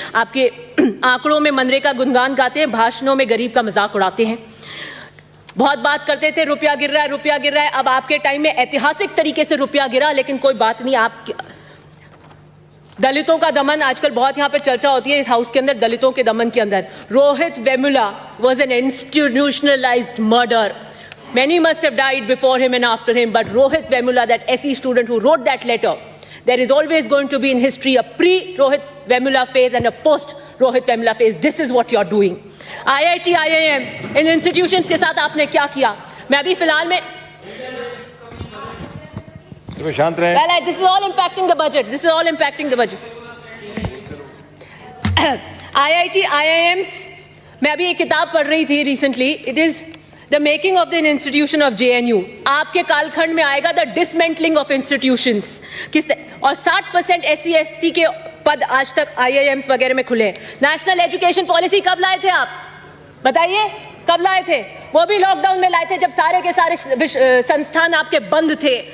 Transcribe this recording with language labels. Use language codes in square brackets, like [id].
[hi] आपके आंकड़ों में मनरेगा गुणगान गाते हैं, भाषणों में गरीब का मजाक उड़ाते हैं। बहुत बात करते थे रुपया गिर रहा है, रुपया गिर रहा है। अब आपके टाइम में ऐतिहासिक तरीके से रुपया गिरा, लेकिन कोई बात नहीं। आप दलितों का दमन आजकल बहुत यहाँ पे चर्चा होती है इस हाउस के अंदर, दलितों के दमन के अंदर। [en] Rohit Vemula was an institutionalized murder. Many must have died before him and after him, but Rohit Vemula, that SE student who wrote that letter, there is always going to be in history a pre-Rohit Vemula phase and a post-Rohit Vemula phase. This is what you're doing. [hi] IIT, IIM, in institutions के साथ आपने क्या किया? मैं अभी फिलहाल में शांत रहें। [en] Well, this is all impacting the budget. This is all impacting the budget. [hi] IIT, IIMs, मैं अभी एक किताब पढ़ रही थी [en] recently. It is The making of the institution of JNU. [hi] आपके कालखंड में आएगा [en] the dismantling of institutions. [hi] और 60% SC ST के पद आज तक IIMs वगैरह में खुले हैं। नेशनल एजुकेशन पॉलिसी कब लाए थे आप? बताइए कब लाए थे? वो भी लॉकडाउन में लाए थे जब सारे के सारे संस्थान आपके बंद थे।